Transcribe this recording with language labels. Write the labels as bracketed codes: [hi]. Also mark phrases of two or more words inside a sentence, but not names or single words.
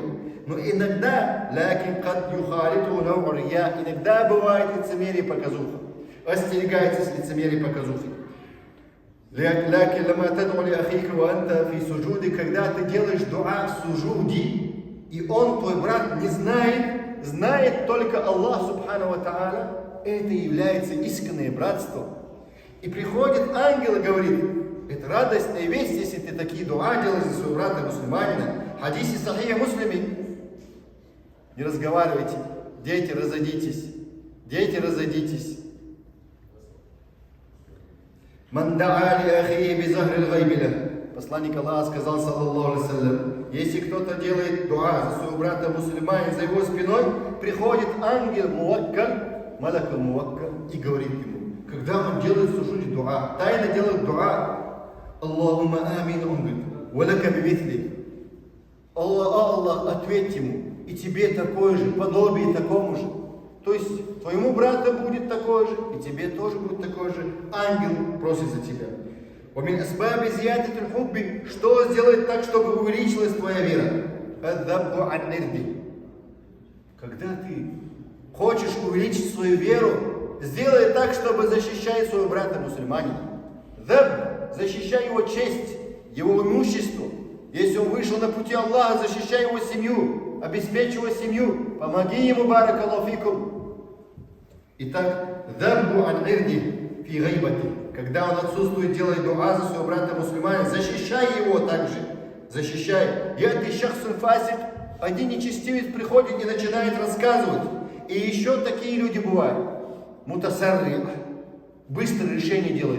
[ru] Но иногда, иногда бывает лицемерие, показуха. Остерегайтесь лицемерия, показухи. Когда ты делаешь дуа в суджуди, и он, твой брат, не знает только Аллах [ar] سبحانه وتعالى, [ru] это является искреннее братство. И приходит ангел и говорит: это радостная весть, если ты такие дуа делаешь за своего брата мусульманина. [ar] حديث صحيح مسلم. [ru] Не разговаривайте, дети, разойдитесь. Дети, разойдитесь. Посланник Аллаха сказал, [ar] صلى الله عليه وسلم, [ru] если кто-то делает дуа за своего брата мусульманина, за его спиной, приходит ангел муаккаль, [ar] الملك الموكل, [ru] и говорит ему, когда он делает суджуд дуа, тайно делает дуа, [ar] اللهم آمين, [ru] он говорит, [ar] ولك بمثل, [ru] Аллах, ответь ему, и тебе такое же, подобие такому же. То есть твоему брату будет такое же, и тебе тоже будет такое же. Ангел просит за тебя. [ar] ومن أسباب زيادة الحب, [ru] что сделать так, чтобы увеличилась твоя вера? [ar] الذب عن الرد. [ru] Когда ты хочешь увеличить свою веру, сделай так, чтобы защищать своего брата мусульманина. Даб, защищай его честь, его имущество. Если он вышел на пути Аллаха, защищай его семью, обеспечь его семью, помоги ему, [ar] بارك الله فيكم. [ru] Итак, [ar] ذب عن عرضه في غيبته. [ru] Когда он отсутствует, делай дуа за своего брата мусульманина, защищай его также. Защищай. [ar] يأتي شخص فاسق, [ru] один нечестивец приходит и начинает рассказывать. И еще такие люди бывают. Мутасарри, быстро решение делает.